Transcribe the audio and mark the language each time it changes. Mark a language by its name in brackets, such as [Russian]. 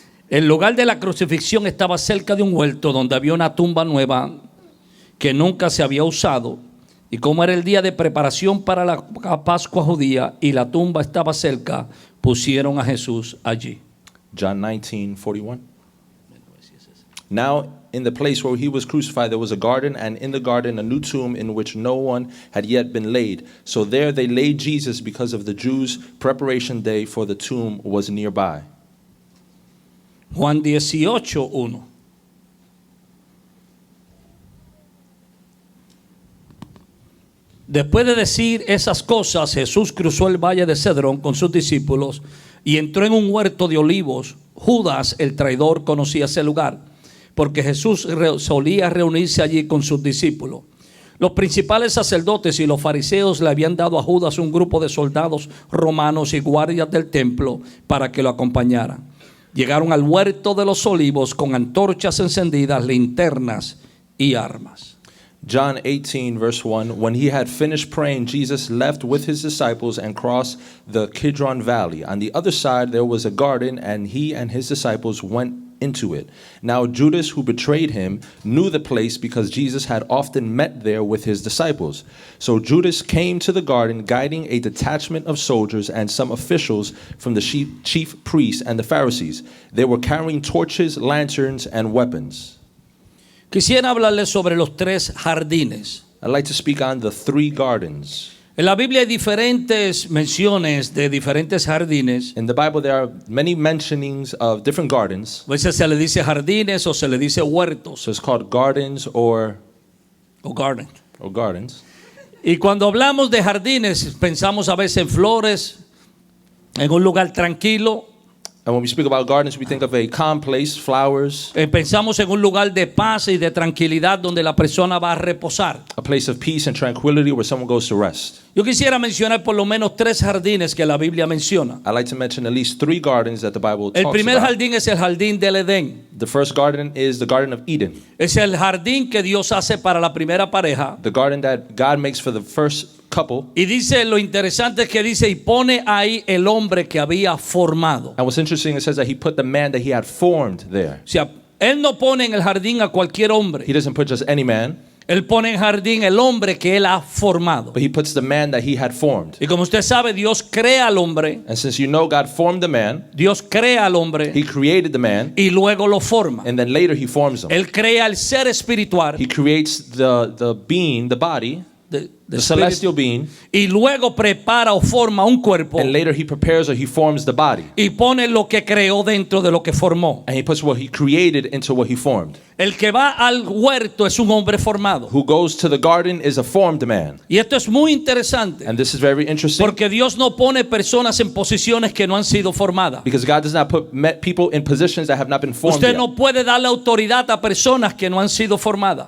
[Spanish] El lugar de la crucifixión estaba cerca de un huerto donde había una tumba nueva que nunca se había usado. Y como era el día de preparación para la Pascua judía y la tumba estaba cerca, pusieron a Jesús allí. [English] John 19:41. Now in the place where he was crucified there was a garden, and in the garden a new tomb in which no one had yet been laid. So there they laid Jesus because of the Jews' preparation day, for the tomb was nearby. [Spanish] Juan 18:1. Después de decir esas cosas, Jesús cruzó el valle de Cedrón con sus discípulos y entró en un huerto de olivos. Judas, el traidor, conocía ese lugar, porque Jesús solía reunirse allí con sus discípulos. Los principales sacerdotes y los fariseos le habían dado a Judas un grupo de soldados romanos y guardias del templo para que lo acompañaran. Llegaron al huerto de los olivos con antorchas encendidas, linternas y armas. [English] John 18 verse 1. When he had finished praying, Jesus left with his disciples and crossed the Kidron Valley. On the other side there was a garden, and he and his disciples went into it. Now Judas, who betrayed him, knew the place because Jesus had often met there with his disciples. So Judas came to the garden, guiding a detachment of soldiers and some officials from the chief priests and the Pharisees. They were carrying torches, lanterns, and weapons. [Spanish] Quisiera hablarles sobre los tres jardines. [English] I'd like to speak on the three gardens. [Spanish] En la Biblia hay diferentes menciones de diferentes jardines. [English] In the Bible there are many mentionings of different gardens. [Spanish] A veces se le dice jardines o se le dice huertos. [English] So it's called gardens or gardens. [Spanish] Y cuando hablamos de jardines, pensamos a veces en flores, en un lugar tranquilo. [English] And when we speak about gardens, we think of a calm place, flowers. [Spanish] Pensamos en un lugar de paz y de tranquilidad donde la persona va a reposar. [English] A place of peace and tranquility where someone goes to rest. [Spanish] Yo quisiera mencionar por lo menos tres jardines que la Biblia menciona. [English] I'd like to mention at least three gardens that the Bible talks [Spanish] El primer [English] about. [Spanish] jardín es el jardín del Edén. [English] The first garden is the Garden of Eden. [Spanish] Es el jardín que Dios hace para la primera pareja. [English] The garden that God makes for the first couple. [Spanish] Y dice, lo interesante es que dice, y pone ahí el hombre que había formado. [English] And what's interesting, it says that he put the man that he had formed there. [Spanish] O sea, él no pone en el jardín a cualquier hombre. [English] He doesn't put just any man. [Spanish] Él pone en jardín el hombre que él ha formado. [English] But he puts the man that he had formed. [Spanish] Y como usted sabe, Dios crea al hombre. [English] And since you know God formed the man, [Spanish] Dios crea al hombre. [English] He created the man. [Spanish] Y luego lo forma. [English] And then later he forms him. [Spanish] Él crea el ser espiritual. [English] He creates the being, the body, the celestial being. [Spanish] Y luego prepara o forma un cuerpo. [English] And later he prepares or he forms the body. [Spanish] Y pone lo que creó dentro de lo que formó. [English] And he puts what he created into what he formed. [Spanish] El que va al huerto es un hombre formado. [English] Who goes to the garden is a formed man. [Spanish] Y esto es muy interesante. [English] And this is very interesting. [Spanish] Porque Dios no pone personas en posiciones que no han sido formadas. [English] Because God does not put people in positions that have not been formed [Spanish] Usted [English] yet. [Spanish] no puede darle autoridad a personas que no han sido formadas.